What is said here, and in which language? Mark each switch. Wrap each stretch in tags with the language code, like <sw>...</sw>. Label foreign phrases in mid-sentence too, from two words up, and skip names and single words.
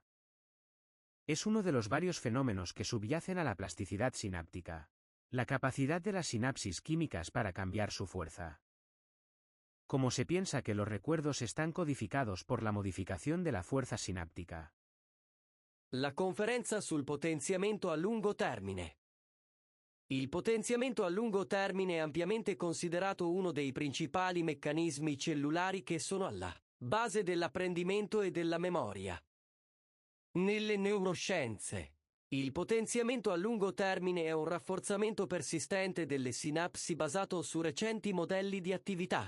<es>Es uno de los varios fenómenos que subyacen a la plasticidad sináptica, la capacidad de las sinapsis químicas para cambiar su fuerza. Como se piensa que los recuerdos están codificados por la modificación de la fuerza sináptica.</es> <it>La conferenza sul potenziamento a lungo termine. Il potenziamento a lungo termine è ampiamente considerato uno dei principali meccanismi cellulari che sono alla base dell'apprendimento e della memoria. Nelle neuroscienze, il potenziamento a lungo termine è un rafforzamento persistente delle sinapsi basato su recenti modelli di attività.</it>